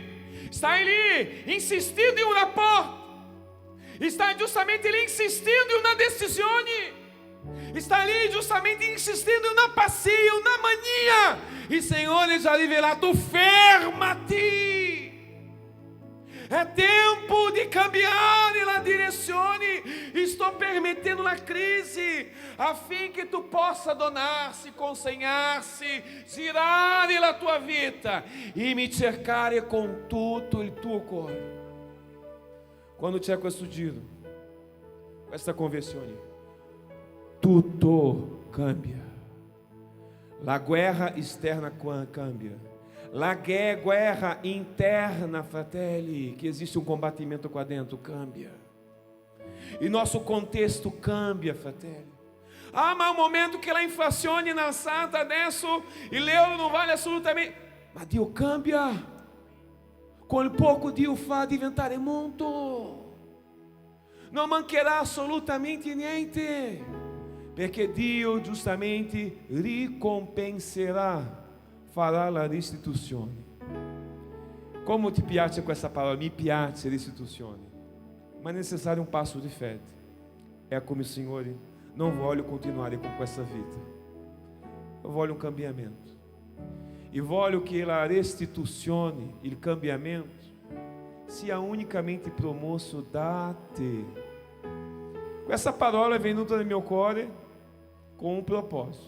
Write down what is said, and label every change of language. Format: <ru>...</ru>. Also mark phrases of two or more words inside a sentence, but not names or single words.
<it>Stai lì</it> <pt>insistindo em</pt> <it>un rapporto, stai giustamente lì</it> <pt>insistindo em</pt> <it>una decisione, stai lì giustamente</it> <pt>insistindo em</pt> <it>una passia, una mania. Il Signore ci ha rivelato: fermati.</it> <pt>É tempo de</pt> <it>cambiare la direzione. Sto permettendo la crisi affinché tu possa donar-se, consegnare-se, girare la tua vita e mi cercare con tutto il tuo cuore. Quando c'è questo giro, questa conversione, tutto cambia. La guerra esterna cambia. La guerra interna, fratelli,</it> <pt>que existe um combatimento qua dentro, cambia. E nosso contexto cambia, fratelli.</pt> <it>Ah, ma un momento che la inflazione è alzata adesso, l'euro non vale assolutamente. Ma Dio cambia. Con poco Dio fa diventare molto. Non mancherà assolutamente niente, perché Dio giustamente ricompenserà, farà la restituzione. Come ti piace questa parola? Mi piace restituzione. Ma è</it> <pt>necessário um</pt> <it>passo di fede.</it> <pt>É como,</pt> <it>Signore, não voglio continuare con questa vita. Eu voglio um cambiamento. E voglio che la restituzione, il cambiamento, sia unicamente promosso da te. Questa parola è venuta nel mio cuore con un proposito.</it>